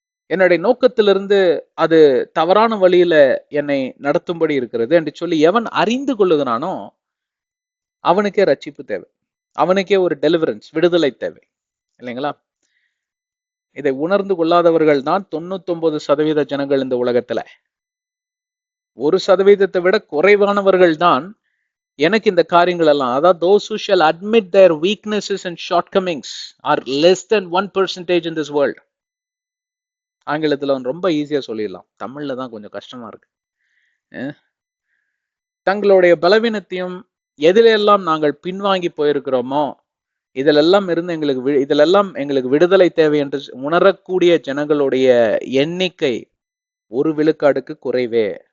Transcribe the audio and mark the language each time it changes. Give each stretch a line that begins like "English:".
Tamil: என்னுடைய நோக்கத்திலிருந்து அது தவறான வழியில என்னை நடத்தும்படி இருக்கிறது என்று சொல்லி எவன் அறிந்து கொள்ளுகிறானோ அவனுக்கே ரட்சிப்பு தேவை, அவனுக்கே ஒரு டெலிவரன்ஸ், விடுதலை தேவை, இல்லைங்களா? இதை உணர்ந்து கொள்ளாதவர்கள் தான் 99% ஜனங்கள் இந்த உலகத்துல. 1% விட குறைவானவர்கள் தான் எனக்கு இந்த காரியங்கள் எல்லாம், அதாவது
English: those who shall admit their weaknesses and shortcomings are less than 1% in this world.
Tamil: ஆங்கிலத்துல ரொம்ப ஈஸியா சொல்லிடலாம், தமிழ்ல தான் கொஞ்சம் கஷ்டமா இருக்கு. தங்களுடைய பலவீனத்தையும் எதிலெல்லாம் நாங்கள் பின்வாங்கி போயிருக்கிறோமோ இதிலெல்லாம் எங்களுக்கு விடுதலை தேவை என்று உணரக்கூடிய ஜனங்களுடைய எண்ணிக்கை 1 விழுக்காடுக்கு குறைவே.